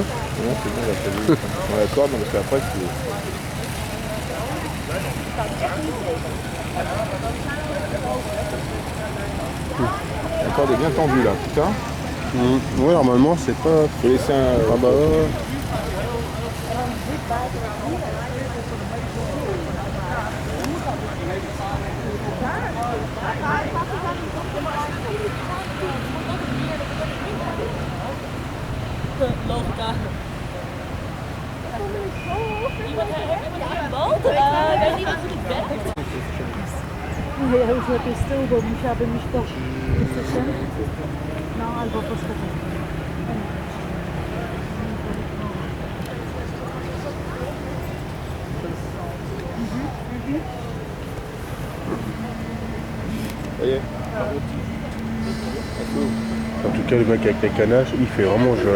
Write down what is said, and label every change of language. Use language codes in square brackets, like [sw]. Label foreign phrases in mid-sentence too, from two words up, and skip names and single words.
[fr] Non, c'est bon, t'as vu. On l'accorde, parce qu'après c'est... La corde est bien tendue là, putain. Ouais, normalement, c'est pas... Faut laisser un... Ah bah ouais. Logica. [pl] Ja już lepiej z tyłu, bo musiałabym iść po system. No albo po schodach. [fr] Ça y est. En tout cas, le mec avec les canaches, il fait vraiment jeune.